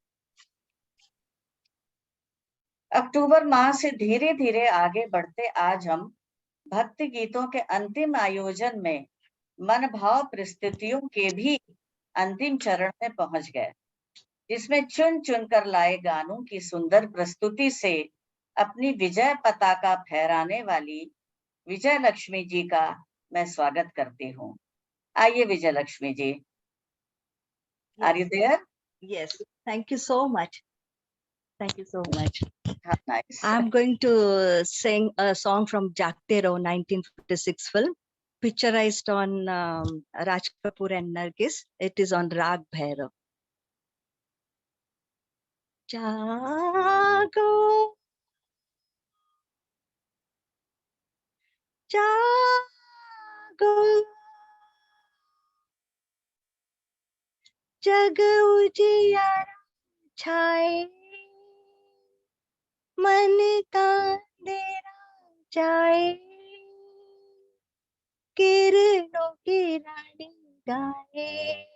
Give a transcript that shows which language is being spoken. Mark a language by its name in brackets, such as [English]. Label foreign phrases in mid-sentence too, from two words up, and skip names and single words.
[Hindi] अक्टूबर माह से धीरे धीरे आगे बढ़ते आज हम भक्ति गीतों के अंतिम आयोजन में मन भाव परिस्थितियों के भी अंतिम चरण में पहुंच गए, जिसमें चुन चुन कर लाए गानों की सुंदर प्रस्तुति से अपनी विजय पताका फहराने वाली विजय लक्ष्मी जी का मैं स्वागत करती हूँ। आइए विजय लक्ष्मी जी। [English] Are you there? Yes. Thank you so much. Thank you so much. How nice. I'm going to sing a song from Jagte Raho 1956 film, picturized on Raj Kapoor and Nargis. It is on Rag Bhairav. [Hindi] जागो, जागो, जग उजियारा छाए, मन का अंधेरा जाए, किरणों की रानी गाए,